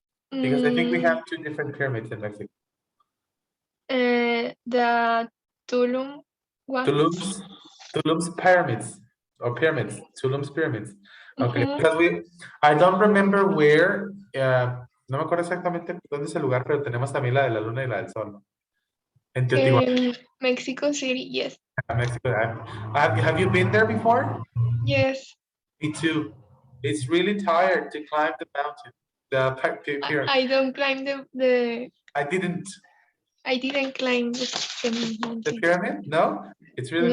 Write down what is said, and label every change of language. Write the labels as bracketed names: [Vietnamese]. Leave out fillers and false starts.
[English] Because I think we have 2 different pyramids in Mexico. The Tulum ones. Tulum's pyramids or pyramids. Tulum's pyramids. Okay. Mhm. Because I don't remember where. [Spanish] No me acuerdo exactamente dónde es el lugar, pero tenemos también la de la luna y la del sol. En Teotihuacán, [English] Mexico City, yes. Mexico. Have you been there before? Yes. Me too. It's really tired to climb the mountain. The pyramid. I don't climb the I didn't. I didn't climb the The mountain. pyramid? No? It's really